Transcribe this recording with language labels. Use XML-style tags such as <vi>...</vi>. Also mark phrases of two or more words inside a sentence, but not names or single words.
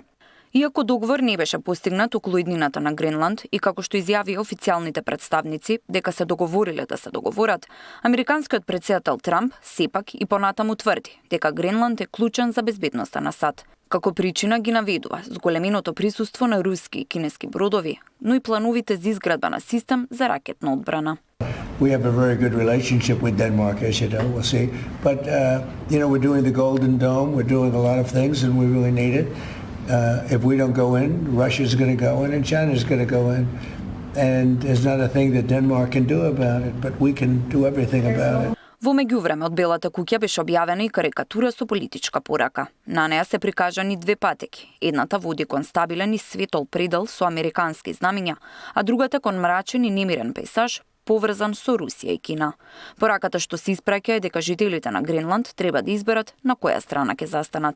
<mk>Иако договор не беше постигнат околу иднината на Гренланд и како што изјави официјалните представници дека се договориле да се договорат, американскиот претседател Трамп сепак и понатаму тврди дека Гренланд е клучен за безбедноста на САД. Како причина ги наведува зголеменото присуство на руски и кинески бродови, но и плановите за изградба на систем за ракетна одбрана.</mk> <en>We have a very good relationship with Denmark, as you know, we'll see. But, we're doing the Golden Dome, we're doing a lot of things, and we really need it. If we don't go in, Russia's going to go in and China's going to go in. And there's not a thing that Denmark can do about it, but we can do everything about it.</en> <mk>Во меѓувреме од Белата куќа беше објавена и карикатура со политичка порака. На неа се прикажани две патеки. Едната води кон стабилен и светол предел со американски знамиња, а другата кон мрачен и немирен пейсаж поврзан со Русија и Кина. Пораката што се испраќа е дека жителите на Гренланд треба да изберат на која страна ќе застанат.</mk>